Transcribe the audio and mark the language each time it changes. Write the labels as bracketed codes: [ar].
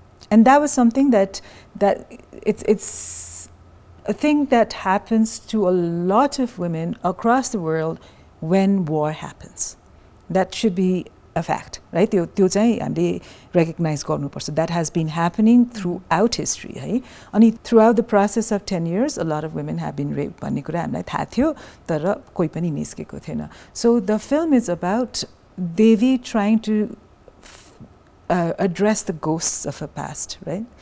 [en] And that was something that it's a thing that happens to a lot of women across the world when war happens. That should be a fact, right? [ne] त्यो चाहिँ हामीले recognize गर्नुपर्छ. [en] That has been happening throughout history, [ne] है? अनि [en] throughout the process of 10 years, a lot of women have been raped [ne] भन्ने कुरा हामीलाई थाहा थियो, तर कोही पनि निस्केको थिएन. [en] So the film is about Devi trying to address the ghosts of her past, right?